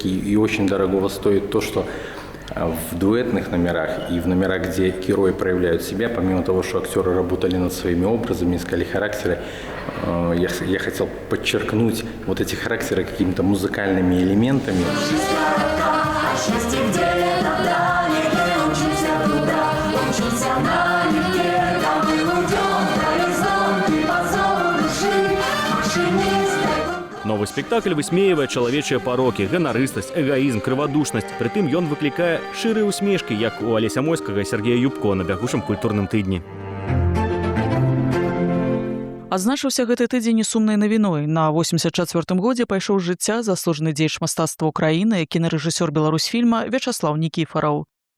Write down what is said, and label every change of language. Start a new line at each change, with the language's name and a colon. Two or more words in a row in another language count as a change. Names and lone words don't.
Russian: И очень дорогого стоит то, что в дуэтных номерах и в номерах, где герои проявляют себя, помимо того, что актеры работали над своими образами, искали характеры, я хотел подчеркнуть вот эти характеры какими-то музыкальными элементами.
Belarusian: Новый спектакль высмеивае чалавечыя парокі, ганарыстасць, эгаізм, крывадушнасць. Прытым ён выклікае шчырыя усмешкі, як у Алеся Мойскага і Сергея Юбко на бягучым культурным тыдні. Адзначыўся гэты тыдзень і сумнай навіной. На 84-м годзе пайшоў з жыцця заслужаны дзеяч мастацтва ўкраіны, кінарэжысёр Беларусьфільма Вячаслаў Нікіфараў.